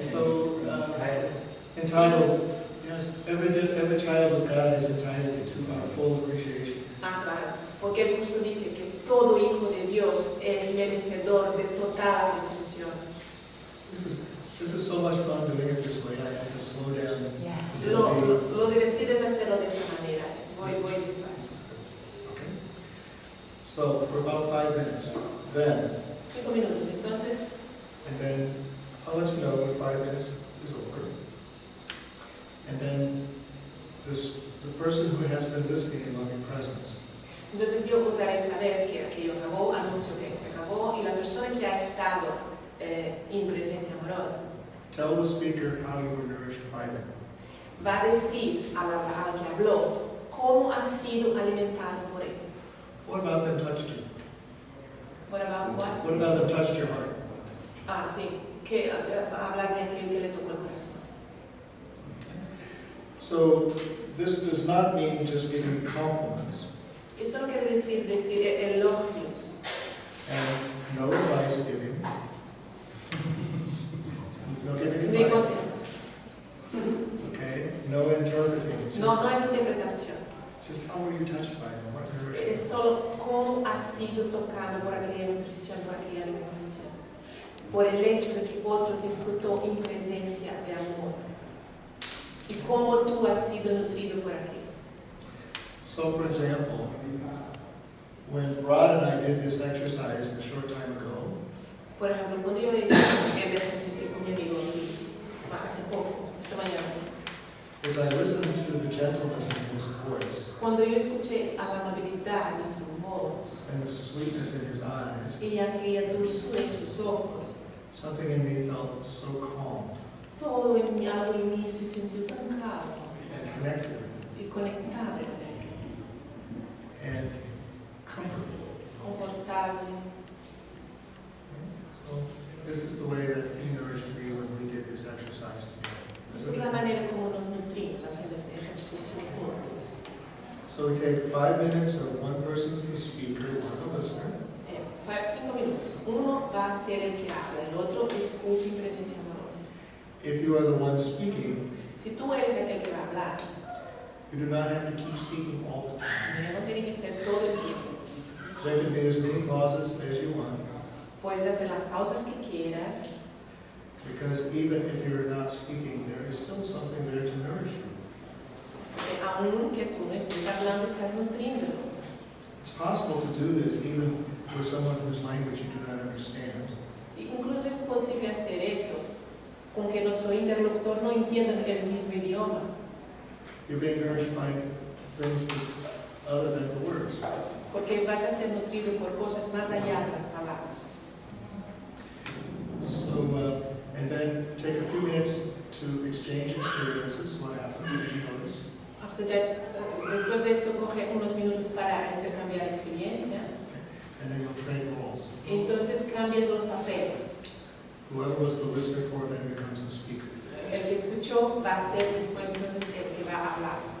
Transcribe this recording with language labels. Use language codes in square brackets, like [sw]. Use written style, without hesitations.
[en] So, entitled, yes, every child of God is entitled to our full appreciation. [es] Ah, claro, porque el curso dice que todo hijo de Dios es merecedor de total apreciación. [en] This is so much fun doing it this way. I have to slow down. Yes. [es] Lo divertido es hacerlo de esta manera. Voy despacio. [en] Okay. So, for about 5 minutes, then. [es] 5 minutos, entonces. [en] And then I'll let you know when 5 minutes is over. And then the person who has been listening in loving presence. [es] Entonces yo os haré saber que aquello acabó, anuncio que se acabó, y la persona que ha estado en presencia amorosa [en] Tell the speaker how you were nourished by them. [es] va a decir al que habló cómo ha sido alimentado por él. [en] What about them touched you? What about what? What about them touched your heart? [es] Ah, sí, que hablar de aquello que le tocó el corazón. [en] So this does not mean just giving compliments. [es] Esto no quiere decir elogios. [en] And no advice giving. No giving [es] Ni [en] advice. [es] consejos. [en] Okay? No interpreting. It's [es] No, [en] just, [es] no es interpretación. [en] just how were you touched by them? What nourishment? [es] Es solo cómo ha sido tocado por aquella nutrición, por aquella alimentación. Por el hecho de que otro te escuchó en presencia de amor. Y cómo tú has sido nutrido por aquello. [en] So, for example, when Rod and I did this exercise a short time ago, [es] Por ejemplo, cuando yo he hecho el ejercicio con mi amigo hace poco, esta mañana, [en] as I listened to the gentleness in his voice [es] cuando yo escuché a la amabilidad en su voz [en] and the sweetness in his eyes, [es] y aquella dulzura en sus ojos, [en] something in me felt so calm [es] todo en mí, algo en mí se sintió tan calmo [en] and connected with him [es] y conectado con él, [en] and comfortable. [es] confortable. [en] So, this is the way that he nourished me when we did this exercise [es] Esta es la [en] together. [es] manera como nos nutrimos haciendo este ejercicio juntos. [en] So we take 5 minutes of one person's the speaker, one the listener. [es] 5 minutos. Uno va a ser el que habla, el otro escucha en presencia amorosa. [en] If you are the one speaking, [es] Si tú eres aquel que va a hablar, [en] you do not have to keep speaking all the time. [es] no tiene que ser todo el tiempo. [en] There can be as many pauses as you want, [es] Puedes hacer las pausas que quieras, [en] because even if you're not speaking, there is still something there to nourish you. [es] porque aún que tú no estés hablando, estás nutriéndolo. [en] It's possible to do this even with someone whose language you do not understand. [es] Incluso es posible hacer esto con que nuestro interlocutor no entienda el mismo idioma. [en] You're being nourished by things other than the words. [es] Porque vas a ser nutrido por cosas más allá de las palabras. [en] So, and then take a few minutes to exchange experiences. What happened? What did you notice? After that, [es] después de esto, coge unos minutos para intercambiar experiencia. [en] And then you'll trade roles. [es] Entonces cambias los papeles. [en] Whoever was the listener for then becomes the speaker. [es] El que escuchó va a ser después entonces el que va a hablar.